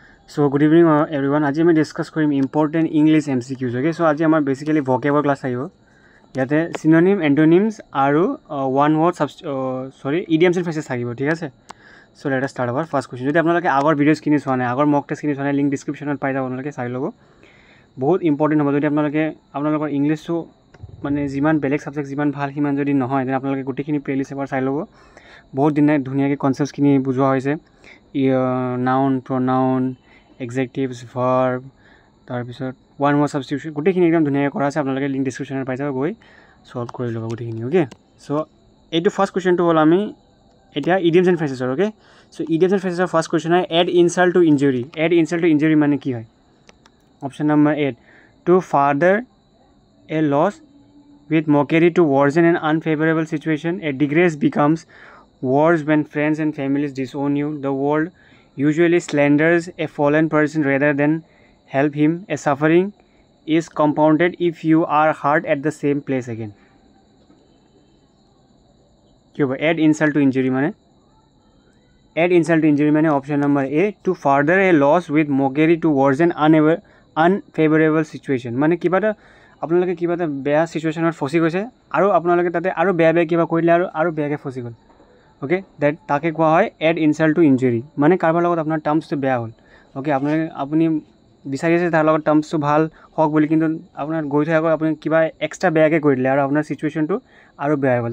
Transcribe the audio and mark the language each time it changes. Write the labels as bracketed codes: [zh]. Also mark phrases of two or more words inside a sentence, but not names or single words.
[en] So good evening everyone. [as] আজি আমি ডিসকাস কৰিম [en] important English MCQs. Okay, so [as] আজি আমাৰ [en] basically vocabulary class [as] আহিব। ইয়াতে [en] synonym, antonyms [as] আৰু [en] one word idioms and phrases [as] থাকিব, ঠিক আছে? [en] so let us start our first question. [as] যদি আপোনালোকে আগৰ ভিডিঅ'ছ কিনি চোৱা নাই, আগৰ [en] mock test [as] কিনি চোৱা নাই, [en] link description [as] পাই যাব, আপোনালোকে চাই ল'ব। বহুত ইম্পৰ্টেণ্ট হ'ব। যদি আপোনালোকৰ ইংলিছটো মানে যিমান বেলেগ ছাবজেক্ট যিমান ভাল সিমান যদি নহয়, তেনে আপোনালোকে গোটেইখিনি প্লেলিষ্ট এবাৰ চাই ল'ব। বহুত ধুনীয়াকৈ কনচেপ্টছখিনি বুজোৱা হৈছে। [en] noun, pronoun, adjectives, verb, [as] তাৰপিছত [en] one word substitution, [as] গোটেইখিনি একদম ধুনীয়াকৈ কৰা আছে। আপোনালোকে [en] link description [as] পাই যাব, গৈ সলভ কৰি ল'ব গোটেইখিনি। [en] okay, so' [as] এইটো [en] first question [as] হ'ল আমি এতিয়া [en] idioms and phrases. okay, so' idioms and phrases first question [as] হয় [en] add insult to injury. add insult to injury [as] মানে কি হয়? [en] option number A, to further a loss with mockery to worsen an unfavorable situation. A disgrace becomes worse when friends and families disown you. The world usually slanders a fallen person rather than help him. A suffering is compounded if you are hurt at the same place again. Add insult to injury mane? Add insult to injury mane option number A, to further a loss with mockery to worsen unfavorable situation. [as] মানে কিবা তা আপোনালোকে কিবা এটা বেয়া সিচুৱেশ্যনত ফচি গৈছে আৰু আপোনালোকে তাতে আৰু বেয়া কিবা কৰিলে আৰু বেয়াকৈ ফচি গ'ল। অ'কে, তাকে কোৱা হয় [en] add insult to injury. [as] মানে কাৰোবাৰ লগত আপোনাৰ টাৰ্মছটো বেয়া হ'ল। অ'কে, আপুনি বিচাৰি আছে তাৰ লগত টাৰ্মছটো ভাল হওক বুলি, কিন্তু আপোনাৰ গৈ থৈ আকৌ আপুনি কিবা এক্সট্ৰা বেয়াকৈ কৰি দিলে আৰু আপোনাৰ চিটুৱেশ্যনটো আৰু বেয়া হৈ গ'ল।